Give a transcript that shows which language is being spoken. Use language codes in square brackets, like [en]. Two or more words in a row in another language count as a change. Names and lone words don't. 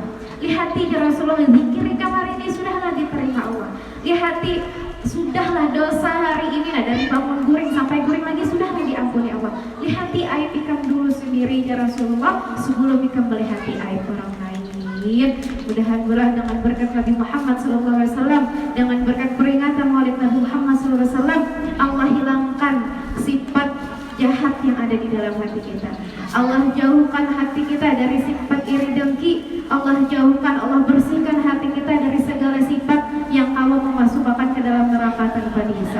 [bjn] Lihati ya Rasulullah zikir ikam hari ini sudahlah diterima Allah. Lihati sudahlah dosa hari ini dari bangun guring sampai guring lagi sudahlah diampuni Allah. Lihati aib ikam dulu sendiri ya Rasulullah sebelum ikam melihati aib orang lain. [id] Mudah-mudahan dengan berkat Nabi Muhammad SAW, dengan berkat peringatan Maulid Nabi Muhammad SAW, Allah hilangkan sifat jahat yang ada di dalam hati kita. Allah jauhkan hati kita dari sifat iri dengki. Allah jauhkan, Allah bersihkan hati kita dari segala sifat yang kalau memasukkan ke dalam neraka tanpa dihisab.